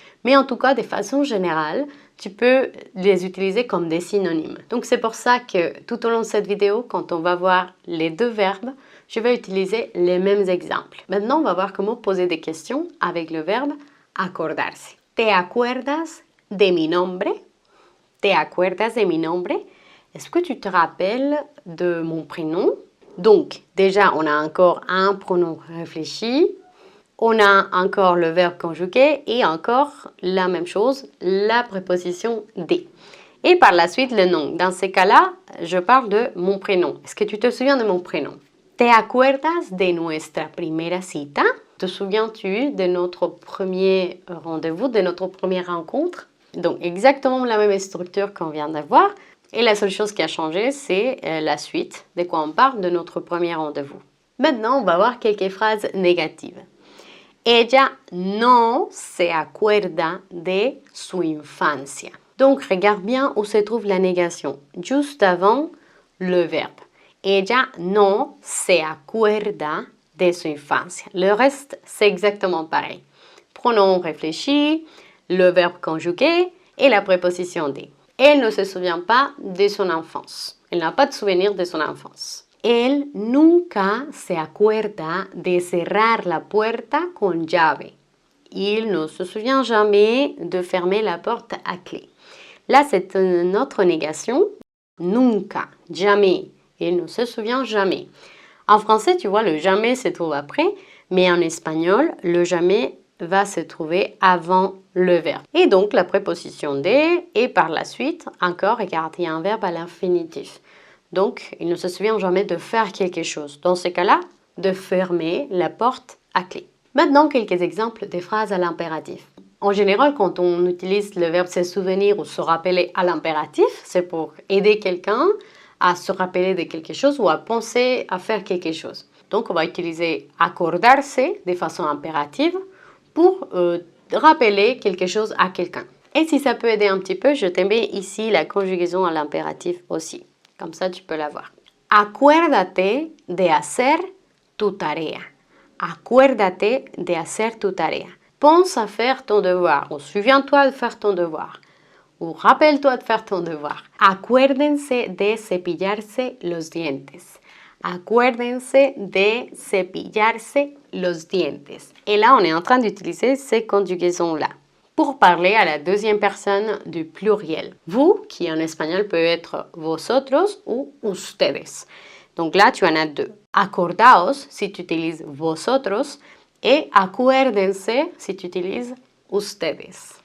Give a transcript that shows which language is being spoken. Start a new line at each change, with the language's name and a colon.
French: Mais en tout cas, de façon générale, tu peux les utiliser comme des synonymes. Donc c'est pour ça que tout au long de cette vidéo, quand on va voir les deux verbes, je vais utiliser les mêmes exemples. Maintenant, on va voir comment poser des questions avec le verbe acordarse.
Spanish: ¿Te acuerdas de mi nombre? ¿Te acuerdas de mi nombre?
French: Est-ce que tu te rappelles de mon prénom? Donc, déjà, on a encore un pronom réfléchi. On a encore le verbe conjugué et encore la même chose, la préposition de. Et par la suite, le nom. Dans ces cas-là, je parle de mon prénom. Est-ce que tu te souviens de mon prénom?
Spanish: ¿Te acuerdas de nuestra primera cita?
French: Te souviens-tu de notre premier rendez-vous, de notre première rencontre? Donc, exactement la même structure qu'on vient d'avoir. Et la seule chose qui a changé, c'est la suite. De quoi on parle? De notre premier rendez-vous. Maintenant, on va voir quelques phrases négatives.
Spanish: Ella no se acuerda de su infancia.
French: Donc, regarde bien où se trouve la négation, juste avant le verbe.
Spanish: Ella no se acuerda de su infancia.
French: Le reste, c'est exactement pareil. Pronom réfléchi, le verbe conjugué et la préposition de. Elle ne se souvient pas de son enfance. Elle n'a pas de souvenir de son enfance.
Spanish: Él nunca se acuerda de cerrar la puerta con llave.
French: Il ne se souvient jamais de fermer la porte à clé. Là, c'est une autre négation. Nunca, jamais. Il ne se souvient jamais. En français, tu vois, le jamais se trouve après, mais en espagnol, le jamais va se trouver avant le verbe. Et donc, la préposition de, et par la suite, encore, regarde, il y a un verbe à l'infinitif. Donc, il ne se souvient jamais de faire quelque chose. Dans ce cas-là, de fermer la porte à clé. Maintenant, quelques exemples de phrases à l'impératif. En général, quand on utilise le verbe se souvenir ou se rappeler à l'impératif, c'est pour aider quelqu'un à se rappeler de quelque chose ou à penser à faire quelque chose. Donc, on va utiliser acordarse de façon impérative pour rappeler quelque chose à quelqu'un. Et si ça peut aider un petit peu, je te mets ici la conjugaison à l'impératif aussi. Comme ça, tu peux la voir.
Spanish: Acuérdate de hacer tu tarea. Acuérdate de hacer tu tarea.
French: Pense à faire ton devoir ou souviens-toi de faire ton devoir ou rappelle-toi de faire ton devoir.
Spanish: Acuérdense de cepillarse los dientes. Acuérdense de cepillarse los dientes.
French: Et là, on est en train d'utiliser ces conjugaisons-là pour parler à la deuxième personne du pluriel. Vous, qui en espagnol peut être vosotros ou ustedes. Donc là, tu en as deux. Acordaos si tu utilises vosotros et acuérdense si tu utilises ustedes.